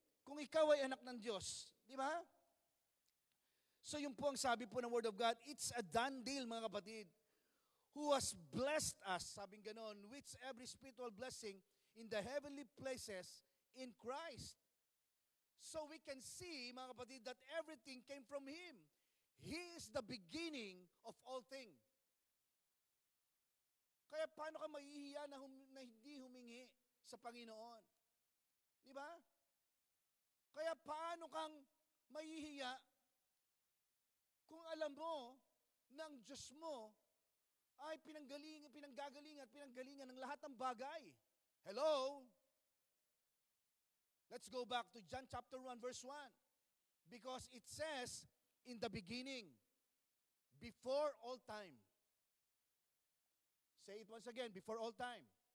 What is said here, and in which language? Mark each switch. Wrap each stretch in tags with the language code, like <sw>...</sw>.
<tl>Kung ikaw ay anak ng Diyos, di ba? So yun po ang sabi po ng</tl> <en>Word of God, it's a done deal mga kapatid, who has blessed us,</en> <tl>sabing ganon,</tl> <en>with every spiritual blessing in the heavenly places in Christ. So we can see,</en> <tl>mga kapatid,</tl> <en>that everything came from Him. He is the beginning of all things.</en> <tl>Kaya paano ka mahihiya na hindi humingi sa Panginoon? Di ba? Kaya paano kang mahihiya kung alam mo na ang Diyos mo ay pinanggagalingan ng lahat ng bagay.</tl> <en>Hello? Let's go back to John chapter 1 verse 1. Because it says, in the beginning, before all time. Say it once again, before all time.</en>